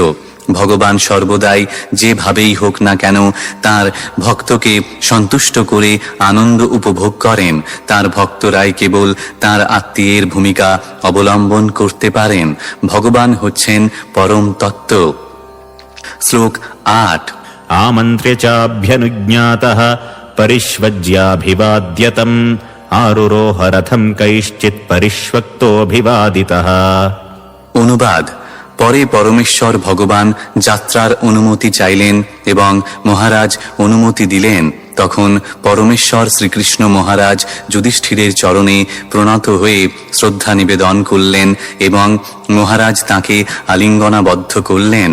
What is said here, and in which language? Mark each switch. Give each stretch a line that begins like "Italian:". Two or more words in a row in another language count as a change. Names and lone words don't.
Bangla: ভগবান সর্বদাই যেভাবেই হোক না কেন তার ভক্তকে সন্তুষ্ট করে আনন্দ উপভোগ করেন। তার ভক্তরাই কেবল তার আত্মীয়ের ভূমিকা অবলম্বন করতে পারেন। ভগবান হচ্ছেন পরম তত্ত্ব। শ্লোক 8।
Sanskrit: आमन्त्र्य चाभ्यनुज्ञातः परिष्वज्याभिवाद्यतम् आरुरोह रथं कैश्चित् परिष्वक्तोऽभिवादितः।
Bangla: অনুবাদ: পরে পরমেশ্বর ভগবান যাত্রার অনুমতি চাইলেন এবং মহারাজ অনুমতি দিলেন। তখন পরমেশ্বর শ্রীকৃষ্ণ মহারাজ যুধিষ্ঠিরের চরণে প্রণত হয়ে শ্রদ্ধা নিবেদন করলেন এবং মহারাজ তাকে আলিঙ্গনাবদ্ধ করলেন।